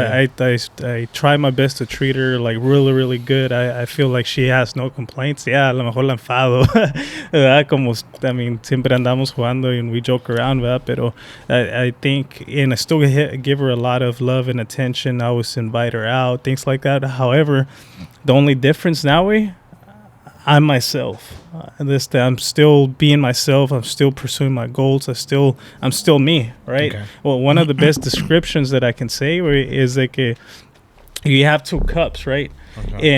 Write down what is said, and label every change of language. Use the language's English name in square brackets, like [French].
[English] I try my best to treat her like really, really good. I feel like she has no complaints. [Spanish] A lo mejor la enfado, ¿verdad? Como, siempre andamos jugando [English] and we joke around, [Spanish] ¿verdad? Pero [English] I think, and I still give her a lot of love and attention. I always invite her out, things like that. However, the only difference now, I'm myself. I'm still being myself. I'm still pursuing my goals. I'm still me, right? Okay. Well, one of the best descriptions that I can say is like you have 2 cups, right? Okay.